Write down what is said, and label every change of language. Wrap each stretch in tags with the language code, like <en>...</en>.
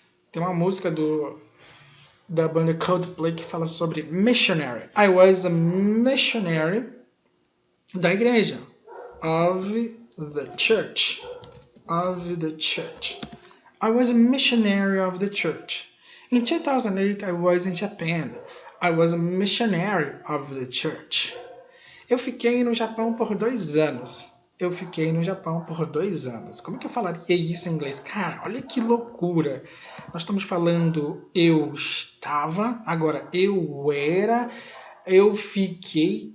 <pt>Tem uma música da banda Coldplay que fala sobre missionary.</pt> <en>I was a missionary</en> <pt>da igreja.</pt> <en>Of the church. Of the church. I was a missionary of the church. In 2008, I was in Japan. I was a missionary of the church.</en> <pt>Eu fiquei no Japão por 2 anos. Eu fiquei no Japão por 2 anos. Como é que eu falaria isso em inglês? Cara, olha que loucura. Nós estamos falando eu estava, agora eu era, eu fiquei.</pt>